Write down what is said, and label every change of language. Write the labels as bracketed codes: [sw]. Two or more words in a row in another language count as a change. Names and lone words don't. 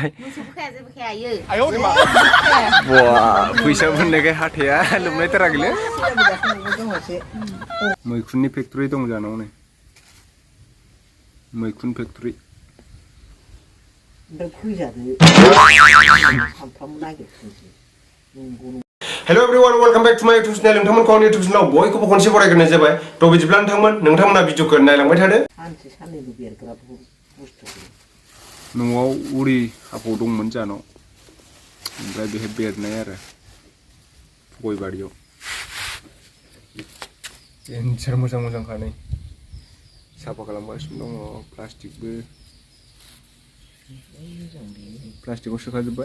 [zh] 哎呦我的妈！ [brx] 哇，फैसा मोननायखाय हाथाया लोमनायथाराखैलै। मैखुननि फेक्टरि दं जानाव नै। मैखुन फेक्टरि। [en] Hello everyone welcome back to my YouTube channel [brx] नोंथांमोनखौ आंनि यूट्यूब चैनेलाव बयखौबो खनसे बरायग्रोनाय जाबाय थ' बिदिब्ला नोंथांमोना भिडिअखौ नायलांबाय थादो न'आव उरि हाफाव दंमोन जानाव ओमफ्राय बेहाय बेरनाय आरो गय बारियाव एन्सार मोजां खानै साफा खालामगासिनो दङ प्लास्टिकआव सोखाजोब्बाय